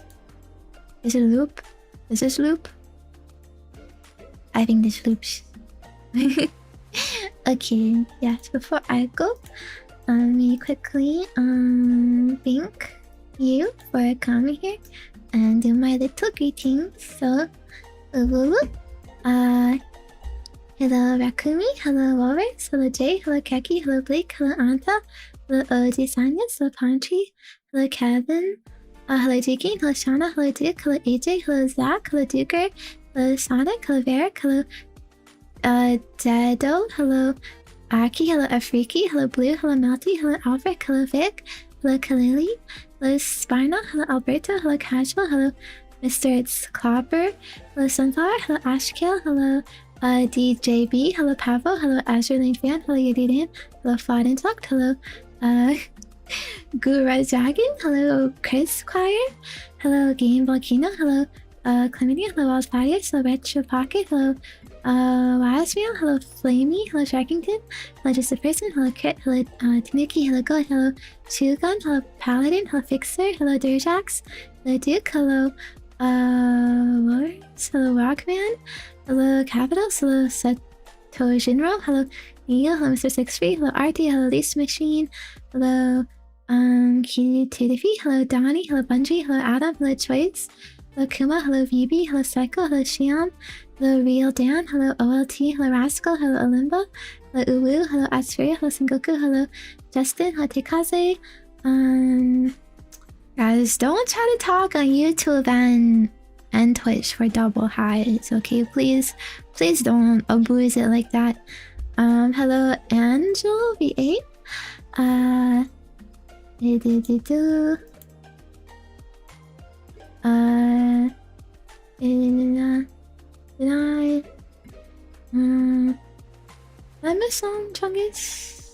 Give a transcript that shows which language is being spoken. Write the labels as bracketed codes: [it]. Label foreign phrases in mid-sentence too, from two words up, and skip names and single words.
[en] Is it a loop? Is this loop? I think this loops. Okay, yes, before I go, let me quickly thank you for coming here and do my little greetings. So, hello Rakumi, hello Walrus, hello Jay, hello Keki, hello Blake, hello Anta, hello OG Sanyas, hello Pantry, hello Kevin, hello Deacon, hello Shauna, hello Duke, hello AJ, hello Zach, hello Duker, hello Sonic, hello Varric, hello Dado, hello Aki, hello Afriki, hello Blue, hello Melty, hello Alfred, hello Vic, hello Kalili, hello Spina, hello Alberto, hello Casual, hello Mr. It's Clapper, hello Sunflower, hello Ashkill, hello DJB, hello Pavo, hello Azure Lane Fan, hello Yadidan, hello Flawed Intellect, hello Guru Dragon, hello Chris Choir, hello Game Volcano, hello Chlamydia, hello Walls Padius, hello Retro Pocket, hello Lasmiel, hello Flamey, hello Sharkington, hello Just a Person, hello Crit, hello Tanuki, hello God, hello Shogun, hello Paladin, hello Fixer, hello Durjax, hello Duke, hello Lawrence, hello Rockman, hello Capitals, hello Satojinro, hello Neil, hello Mr. 63, hello Artie, hello Least Machine, hello Kitty, hello Donnie, hello Bungie, hello Adam, hello Choice, Hello Kuma, hello VB, hello Psycho, hello Shiam, hello Real Dan, hello OLT, hello Rascal, hello Olimba, hello Uwu, hello Asfuria, hello Sengoku, hello Justin, hello Tekaze. Guys, don't try to talk on YouTube and Twitch for double highs, okay? Please don't abuse it like that. Hello Angel V8. Did I miss some Chungus?